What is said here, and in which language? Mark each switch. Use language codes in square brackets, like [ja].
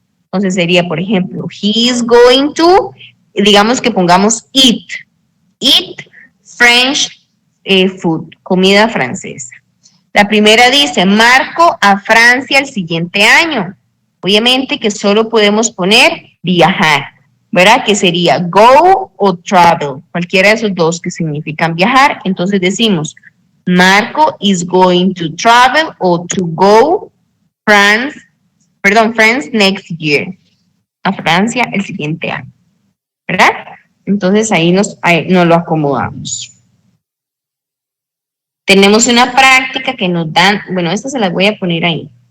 [es] Entonces sería, por ejemplo, [en] he is going to, [es] digamos que pongamos [en] eat French food, [es] comida francesa. La primera dice, Marco a Francia el siguiente año. Obviamente que solo podemos poner viajar, ¿verdad? Que sería go o travel, cualquiera de esos dos que significan viajar. Entonces decimos, [en] Marco is going to travel o to go France next year. [es] A Francia el siguiente año, ¿verdad? Entonces ahí nos lo acomodamos. Tenemos una práctica que nos dan, bueno, esta se las voy a poner ahí.